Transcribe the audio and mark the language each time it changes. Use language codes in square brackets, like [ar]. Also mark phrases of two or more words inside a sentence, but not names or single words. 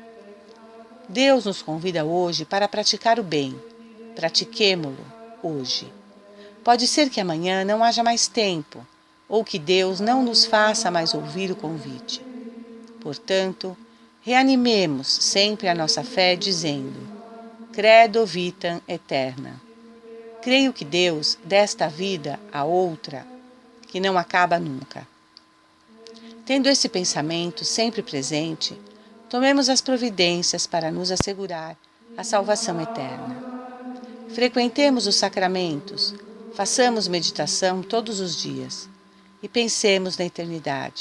[pt] Deus nos convida hoje para praticar o bem. Pratiquemo-lo hoje. Pode ser que amanhã não haja mais tempo, ou que Deus não nos faça mais ouvir o convite. Portanto, reanimemos sempre a nossa fé dizendo: [la] Credo vitam aeterna. [pt] Creio que Deus, desta vida a outra, que não acaba nunca. Tendo esse pensamento sempre presente, tomemos as providências para nos assegurar a salvação eterna. Frequentemos os sacramentos, façamos meditação todos os dias e pensemos na eternidade.